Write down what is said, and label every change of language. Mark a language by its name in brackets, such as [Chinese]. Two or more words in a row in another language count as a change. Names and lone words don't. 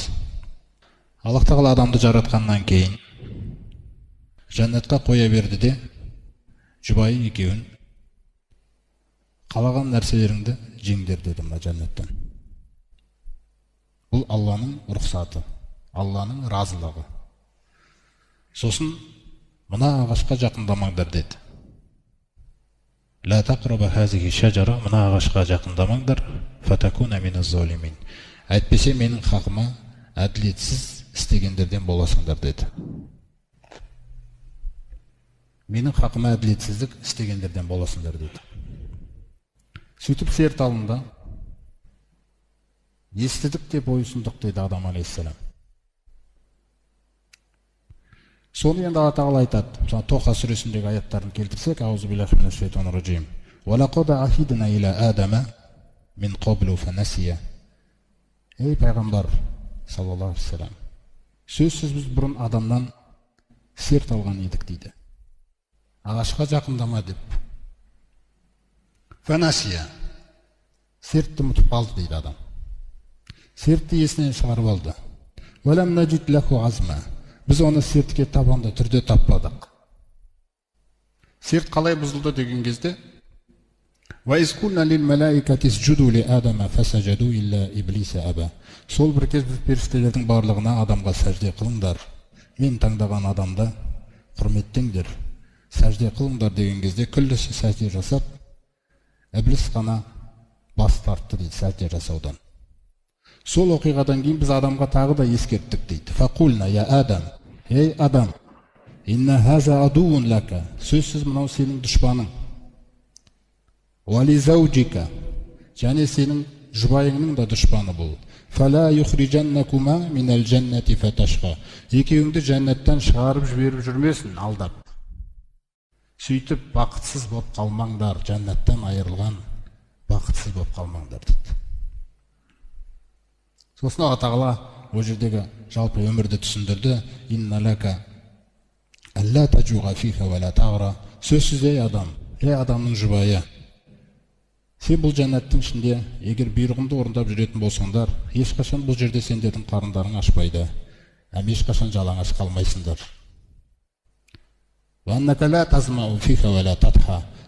[Kazakh] Аллах тағала адамды жаратқаннан кейін жәннатқа қоя берді де, жұбайы екеуін қалаған нәрселеріңді жеңдер деді мына жәннаттан. Бұл Алланың рұқсаты, Алланың разылығы. Сосын мына ағашқа жақындамаңдар деді. [Arabic] لا تقربا هذه الشجرة. [Kazakh] Мына ағашқа жақындамаңдар. [Arabic] فتكونا من الظالمين. [Kazakh] Әйтпесе менің хақыма әділетсіз істегендерден боласыңдар деді. Менің хақыма әділетсіздік істегендерден боласыңдар деді. Сөйтіп серт алынды. Естідік деп ойсындық деді Адам алейхиссалам. Соны енді Алла тағала айтады. Тоха сүресіндегі аяттарын келтірсек, [Arabic] أعوذ بالله من الشيطان الرجيم. ولقد عهدنا إلى آدم من قبل فنسي. [Kazakh] Ей пайғамбар [Arabic] صلى الله عليه وسلم, [Kazakh] сөзсіз біз бұрын адамнан серт алған едік дейді. Ағашқа жақындама деп. Фанасия. Сертті ұмытып қалды дейді адам. Сертті есінен шығарып алды. [Arabic] ولم نجد له عزما. [Kazakh] Біз оны сертке табанды түрде таппадық. Серт қалай бұзылды деген кезде [Arabic] وَإِذْ لِلْمَلَائِكَةِ اسْجُدُوا لِآدَمَ فَسَجَدُوا إِلَّا إِبْلِيسَ أَبَى. [Kazakh] Сол бір кез біз періштелердің барлығына адамға сәжде қылыңдар. Мен таңдаған адамды құрметтеңдер. Сәжде қылыңдар деген кезде күллісі сәжде жасап, Іблис қана бас тартты дейді сәжде жасаудан. Сол оқиғадан кейін біз адамға тағы да ескерттік дейді. [Arabic] فقلنا يا آدم. [Kazakh] Ей Адам, [Arabic] إن هذا عدو لك. [Kazakh] Сөзсіз мынау сенің дұшпаның. [Arabic] ولزوجك. [Kazakh] Және сенің жұбайыңның да дұшпаны бұл. [Arabic] فلا يخرجنكما من الجنة فتشقى. [Kazakh] Екеуіңді жәннаттан шығарып жіберіп жүрмесін алдап. Сөйтіп бақытсыз болып қалмаңдар, жәннаттан айырылған бақытсыз болып қалмаңдар дейді. Сосын Алла тағала ол жердегі жалпы өмірді түсіндірді. [Arabic] إن لك ألا تجوع فيها ولا تعرى. [Kazakh] Сөзсіз ей адам, ей адамның жұбайы, сен бұл жәннаттың ішінде егер бұйрығымды орындап жүретін болсаңдар, ешқашан бұл жерде сендердің қарындарың ашпайды, ешқашан жалаңаш қалмайсыңдар.